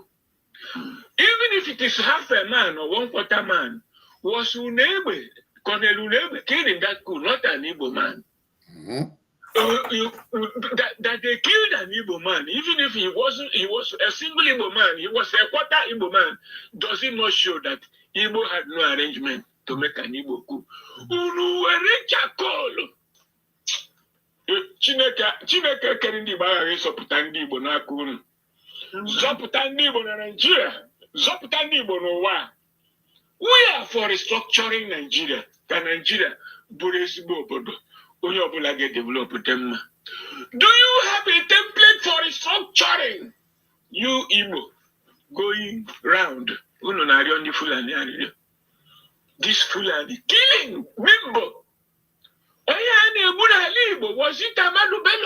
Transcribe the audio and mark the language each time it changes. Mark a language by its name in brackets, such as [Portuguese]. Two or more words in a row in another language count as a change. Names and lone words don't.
[English] Even if it is half a man or 1/4 man, was Unebe, Colonel Unebe killed in that coup, not an Igbo man. That they killed an Igbo man, even if he was a single Igbo man, he was a quarter Igbo man, does it not show that Igbo had no arrangement to make an Igbo coup? [Igbo] Chineke kere ndị Igbo aghaghị ịzọpụta ndị Igbo n'aka unu. Zọpụta ndị Igbo na Nigeria, zọpụta ndị Igbo n'ụwa. [English] We are for restructuring [Igbo] Nigeria, ka Nigeria bụrụ ezigbo obodo, onye ọbụla ga-develop them. [English] Do you have a template for restructuring. You Igbo going round. [Igbo] Ndi Fulani. [English] This Fulani killing Bimbo. Was it Ahmadu Bello?